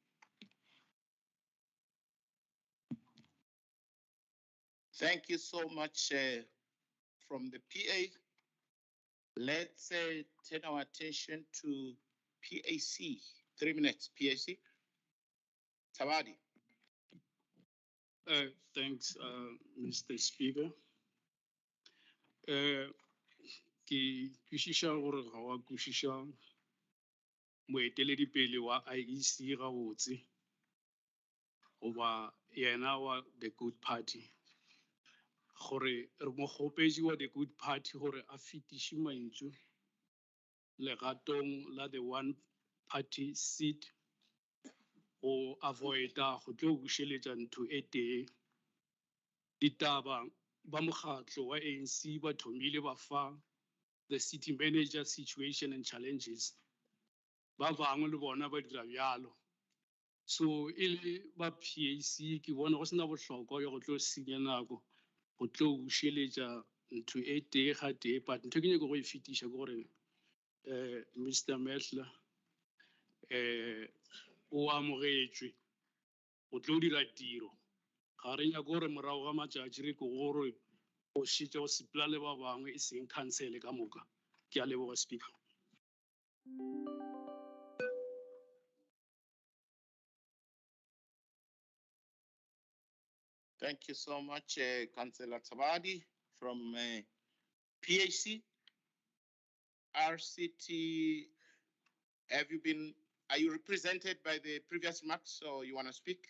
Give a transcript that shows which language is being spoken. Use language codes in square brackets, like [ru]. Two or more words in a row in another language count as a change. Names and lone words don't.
[en] Thank you so much from the PA. Let's turn our attention to PAC. 3 minutes, PAC. Tawadi. Thanks, Mr. Speaker. [nso] Ke kwishisha gore ga wa kwishisha moeteledipele wa IEC gabotse goba yena wa [en] the good party [nso] gore re mo kgopetše wa [en] the good party [nso] gore a fetiše mantšu legatong la [en] the one party seat [nso] go avoida go tlo bušeletša ntho e tee ditaba ba mokgatlo wa ANC ba thomile ba fa [en] the city manager situation and challenges [nso] ba bangwe le bona ba dira bjalo so e le ba PAC ke bona go sena bohlokwa ya go tlo senya nako go tlo bušeletša ntho e tee ga tee but ntho ke nyako go e fetiša ke gore Mr. Medler o amogetšwe go tlo dira tiro ga re nyaka gore morago ga matšatši re ke gore go šetša go sepela le ba bangwe e seng cancele ka moka ke a leboga speaker [en] Thank you so much, Councillor Tabadi from PAC. RCT, are you represented by the previous marks, or you want to speak?